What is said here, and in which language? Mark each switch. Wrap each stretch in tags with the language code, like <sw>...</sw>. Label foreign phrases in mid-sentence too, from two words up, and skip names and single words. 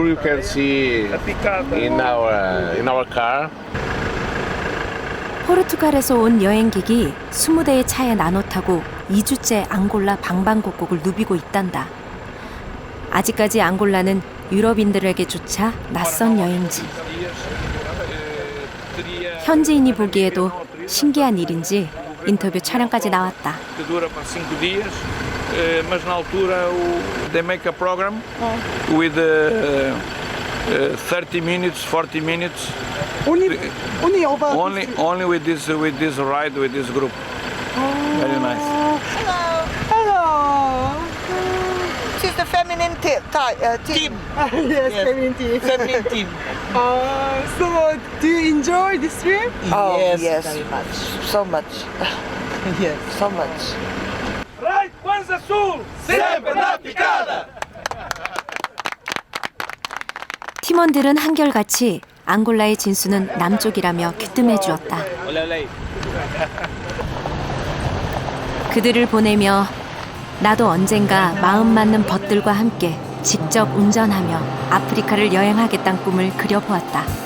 <en>You can see in our car.</en> <ko>포르투갈에서 온 여행객이 20대의 차에 나눠 타고 2주째 앙골라 방방곡곡을 누비고 있단다. 아직까지 앙골라는 유럽인들에게조차 낯선 여행지. 현지인이 보기에도 신기한 일인지 인터뷰 촬영까지 나왔다.</ko> <pt>Mas na altura</pt> <en>they make a program with 30 minutes, 40 minutes. Only with this ride with this group. Very nice. Hello. She's the feminine team. Yes, feminine team. Feminine team. So, do you enjoy this trip? Oh, yes, very much. So much. Yes. So much. Right,</en> <pt>Kwanza Sul, sempre na picada.</pt> <ko>팀원들은 한결같이 앙골라의 진수는 남쪽이라며 귀뜸해 주었다. 그들을 보내며 나도 언젠가 마음 맞는 벗들과 함께 직접 운전하며 아프리카를 여행하겠다는 꿈을 그려보았다.</ko>